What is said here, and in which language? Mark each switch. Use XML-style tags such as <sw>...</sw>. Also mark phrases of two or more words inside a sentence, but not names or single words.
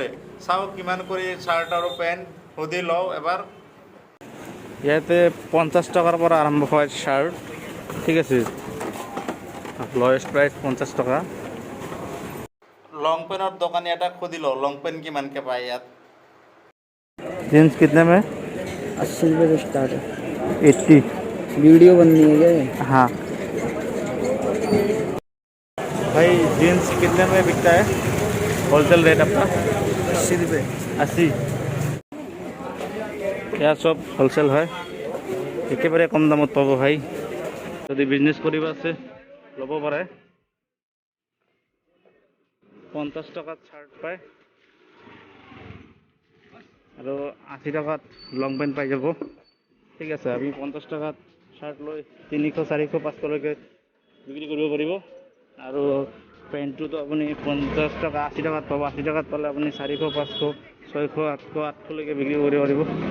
<as>চাওক কিমান কৰি চাৰ্ট আৰু পেণ্ট, সুধি লওঁ এবাৰ। ইয়াতে 50 টকাৰ পৰা আৰম্ভ হয় চাৰ্ট, ঠিক আছে,</as> <en>lowest price</en> <as>50 টকা।</as> <en>long pant</en> <as>দোকানী এটাক সুধি লওঁ</as> <en>long pant</en> <as>কিমানকৈ পায় ইয়াত।</as> <hi>जीन्स कितने में? 80 रुपये से स्टार्ट है। 80। वीडियो बननी है क्या? हाँ भाई जीन्स कितने में बिकता है</hi> <en>wholesale rate</en> <hi>आपका 80 रुपये</hi> <as>80</as> <hi>यह सब होलसेल है</hi> <as>একেবাৰে কম দামত পাব ভাই যদি बिजनेस কৰিব আছে ল'ব পাৰে 50 টকাত শার্ট পায় আৰু 80 টকাত লং পেন্ট পাই যাব ঠিক আছে আমি 50 টকাত শার্ট লৈ 300 400 500 লৈকে বিক্ৰী কৰিব পাৰিব আৰু পেন্টটো আপুনি 50 টকা 80 টকাত পাব 80 টকাত পালে আপুনি 400 500 600 800 800 লৈকে বিক্ৰী কৰিব পাৰিব</as>